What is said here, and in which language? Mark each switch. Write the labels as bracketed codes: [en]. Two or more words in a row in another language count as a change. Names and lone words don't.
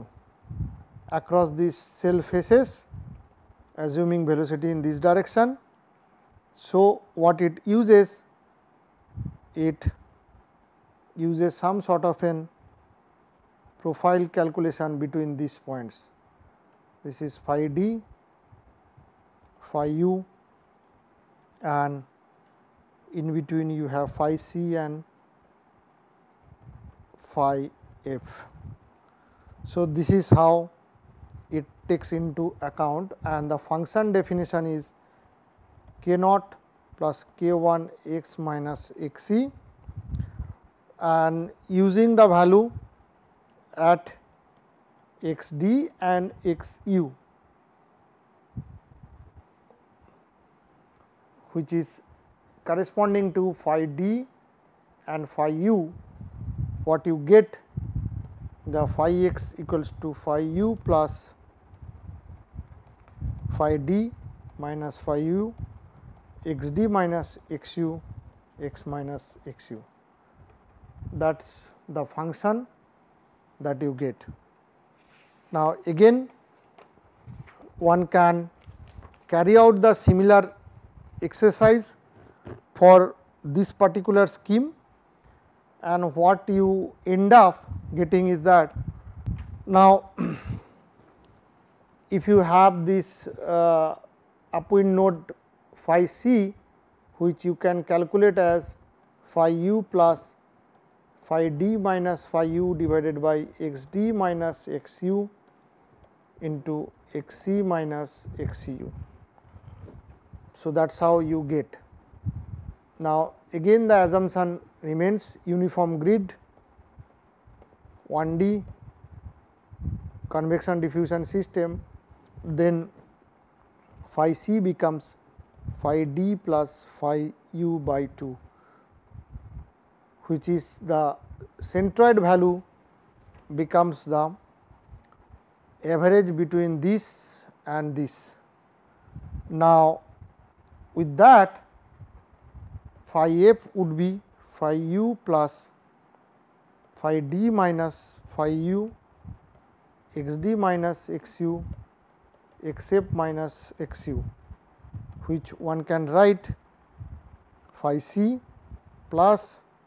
[en] Across these cell faces, assuming velocity in this direction. So, what it uses? It uses some sort of an profile calculation between these points. This is phi d, phi u, and in between you have phi c and phi f. So, this is how it takes into account, and the function definition is k naught plus k 1 x minus x e, and using the value at x d and x u, which is corresponding to phi d and phi u, what you get the phi x equals to phi u plus phi d minus phi u x d minus x u x minus x u. That is the function that you get. Now, again one can carry out the similar exercise for this particular scheme, and what you end up getting is that now if you have this upwind node phi c, which you can calculate as phi u plus phi d minus phi u divided by x d minus x u into x c minus x c u. So, that is how you get. Now, again the assumption remains uniform grid, 1D convection diffusion system, then phi c becomes phi d plus phi u by 2, which is the centroid value becomes the average between this and this. Now, with that phi f would be phi u plus phi d minus phi u x d minus x u x f minus x u, which one can write phi c plus